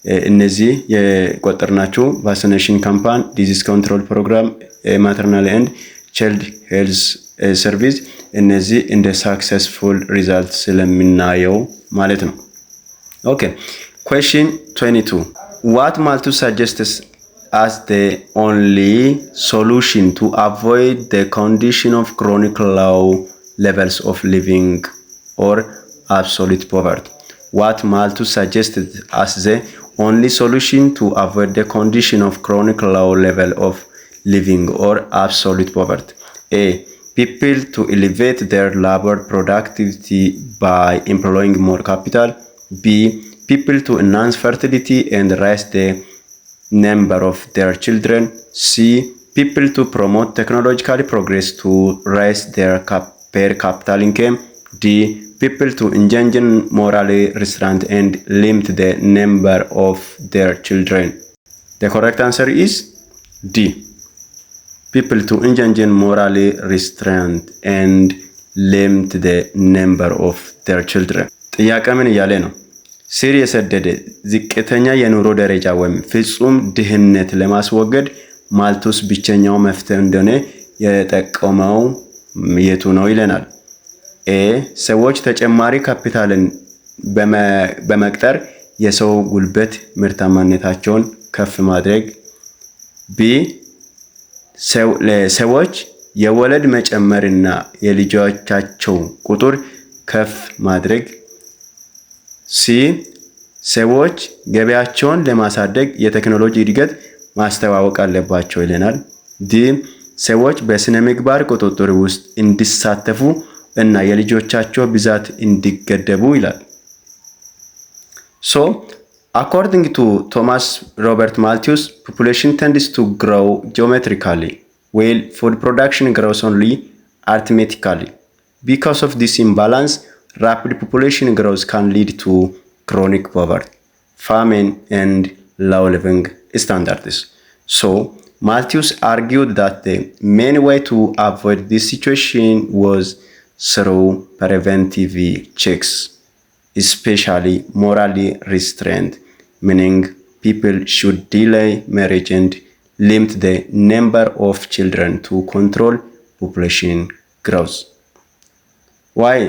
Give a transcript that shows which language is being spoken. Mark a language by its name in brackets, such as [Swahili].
[Amharic] እነዚህ የቆጠርናቸው ቫክሲኔሽን ካምፓን፣ ዲዚዝ ኮንትሮል ፕሮግራም፣ [English] ማተርናል ኤንድ ቻይልድ ሄልዝ ሰርቪስ [Amharic] እነዚህ እንደ ሳክሰስፉል ሪዛልት ስለምናየው ማለት ነው። [English] ኦኬ question 22 what Malthus suggests as the only solution to avoid the condition of chronic low levels of living or absolute poverty. What Malthus suggested as the only solution to avoid the condition of chronic low level of living or absolute poverty. A. People to elevate their labor productivity by employing more capital. B. People to enhance fertility and raise the number of their children. C. People to promote technological progress to raise their per capita income. D. People to engage in morally restraint and limit the number of their children. The correct answer is D. People to engage in morally restraint and limit the number of their children. [Amharic] ጥያቄ ምን እያለ ነው? ስር የሰደደ ዝቅተኛ የኑሮ ደረጃ ወይም ፍጹም ድህነት ለማስወገድ ማልቱስ ብቸኛው መፍትሄ እንደሆነ የጠቀመው የቱ ነው ይለናል። ኤ ሰዎች ተጨማሪ ካፒታልን በመቅጠር የሰው ጉልበት ምርታማነታቸውን ከፍ ማድረግ። ቢ ለሰዎች የወለድ መጨመርና የልጆቻቸው ቁጥር ከፍ ማድረግ። ሲ ሰዎች ገበያቸውን ለማሳደግ የቴክኖሎጂ እድገት ማስተዋወቅ አለባቸው ይለናል። ዲ ሰዎች በስነ ምግባር ቁጥጥር ውስጥ እንዲሳተፉ እና የልጆቻቸው ብዛት እንዲገደቡ ይላል። [English] So, according to Thomas Robert Malthus, population tends to grow geometrically, while food production grows only arithmetically. Because of this imbalance, rapid population growth can lead to chronic poverty, famine, and low living standards. So, Malthus argued that the main way to avoid this situation was through preventive checks, especially morally restraint, meaning people should delay marriage and limit the number of children to control population growth. Why?